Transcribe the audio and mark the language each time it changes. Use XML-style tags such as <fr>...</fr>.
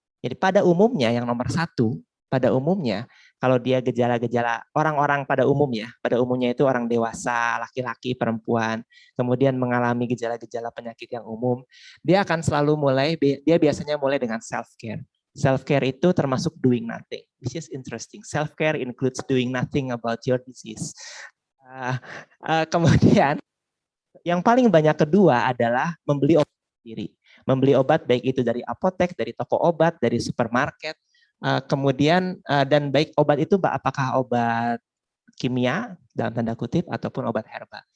<id>Jadi pada umumnya yang nomor 1, pada umumnya kalau dia gejala-gejala orang-orang pada umumnya itu orang dewasa, laki-laki, perempuan, kemudian mengalami gejala-gejala penyakit yang umum, dia akan selalu dia biasanya mulai dengan self-care.</id> <en>Self-care</en> <id>itu termasuk</id> <en>doing nothing. This is interesting. Self-care includes doing nothing about your disease.</en> <id>Kemudian yang paling banyak kedua adalah membeli obat sendiri. Membeli obat baik itu dari apotek, dari toko obat, dari supermarket. Kemudian dan baik obat itu apakah obat kimia dalam tanda kutip ataupun obat herbal.</id>